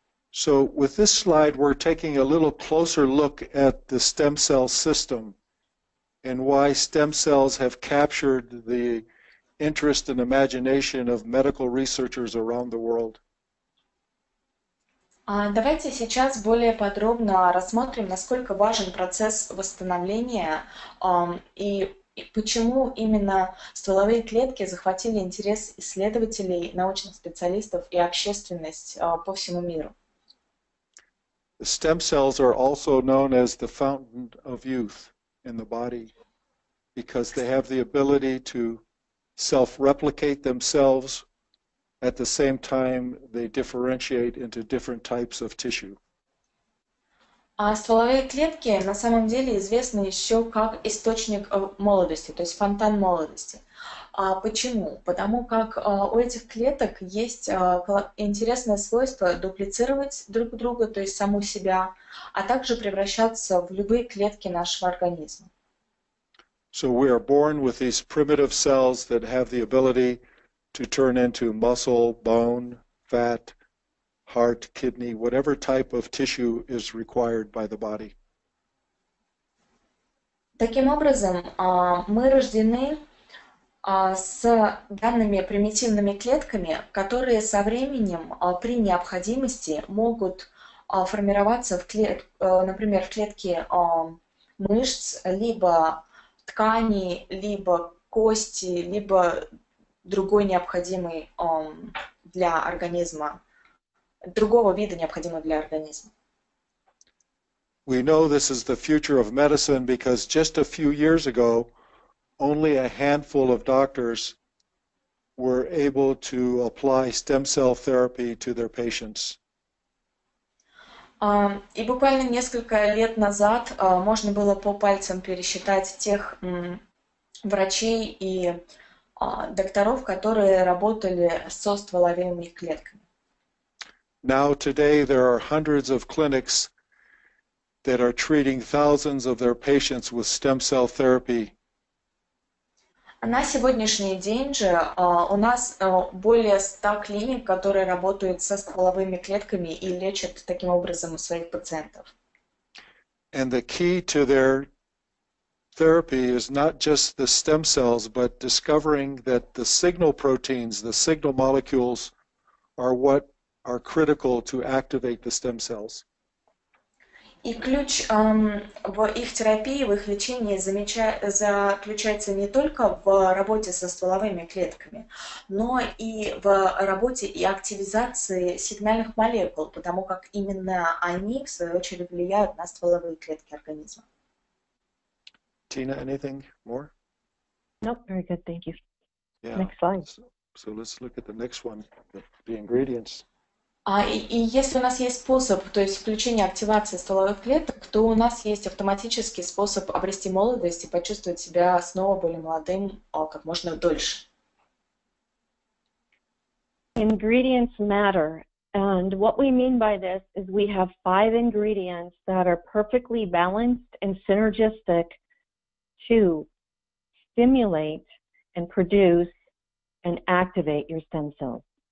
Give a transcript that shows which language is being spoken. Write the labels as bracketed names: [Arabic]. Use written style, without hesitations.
[English] So with this slide, we're taking a little closer look at the stem cell system and why stem cells have captured the interest and imagination of medical researchers around the world. [Russian] Давайте сейчас более подробно рассмотрим, насколько важен процесс восстановления и почему именно стволовые клетки захватили интерес исследователей, научных специалистов и общественность по всему миру. [English] The stem cells are also known as the fountain of youth in the body because they have the ability to self-replicate themselves. At the same time, they differentiate into different types of tissue. [Russian] Стволовые клетки на самом деле известны еще как источник молодости, то есть фонтан молодости. Почему? Потому как у этих клеток есть интересное свойство дуплицировать друг друга, то есть саму себя, а также превращаться в любые клетки нашего организма. [English] So we are born with these primitive cells that have the ability to turn into muscle, bone, fat, heart, kidney, whatever type of tissue is required by the body. [Russian] Таким образом, мы рождены с данными примитивными клетками, которые со временем при необходимости могут формироваться, например, в клетке мышц, либо тканей, либо кости, либо другой необходимый для организма, другого вида необходимого для организма. [English] We know this is the future of medicine because just a few years ago, only a handful of doctors were able to apply stem cell therapy to their patients. [Russian] И буквально несколько лет назад можно было по пальцам пересчитать тех врачей и докторов, которые работали со стволовыми клетками. [English] Now today there are hundreds of clinics that are treating thousands of their patients with stem cell therapy. [Russian] На сегодняшний день же у нас более 100 клиник, которые работают со стволовыми клетками и лечат таким образом своих пациентов. [English] And the key to their therapy is not just the stem cells, but discovering that the signal proteins, the signal molecules, are what are critical to activate the stem cells. [Russian] И ключ в их терапии, в их лечении заключается не только в работе со стволовыми клетками, но и в работе и активизации сигнальных молекул, потому как именно они, в свою очередь, влияют на стволовые клетки организма. [English] Tina, anything more? Nope, very good, thank you. Yeah. Next slide. So let's look at the next one, the ingredients. [Russian] И если у нас есть способ, то есть включение активации стволовых клеток, то у нас есть автоматический способ обрести молодость и почувствовать себя снова более молодым как можно дольше. [English] Ingredients matter. And what we mean by this is we have 5 ingredients that are perfectly balanced and synergistic to stimulate and produce and activate your stem cells.